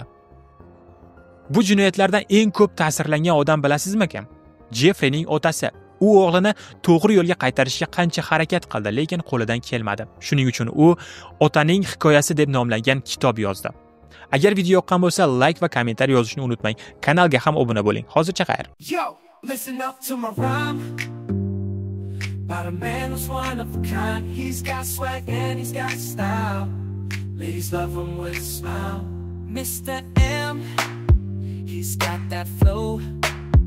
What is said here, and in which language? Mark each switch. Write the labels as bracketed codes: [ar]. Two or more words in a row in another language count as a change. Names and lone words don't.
[uz] Bu jinoyatlardan eng ko'p ta'sirlangan odam bilasizmi-kim? Jeffreyning otasi. U o'g'lini to'g'ri yo'lga qaytarishga qancha harakat qildi, lekin qo'lidan kelmadi. Shuning uchun u Otaning hikoyasi deb nomlangan kitob yozdi. Agar video yoqqan bo'lsa, like va kommentariy yozishni unutmang. Kanalga ham obuna bo'ling. Hozircha xayr. [en] Yo, listen up to my rhyme. About a man who's one of a kind. He's got swag and he's got style. Ladies love him with a smile. Mr. M, he's got that flow.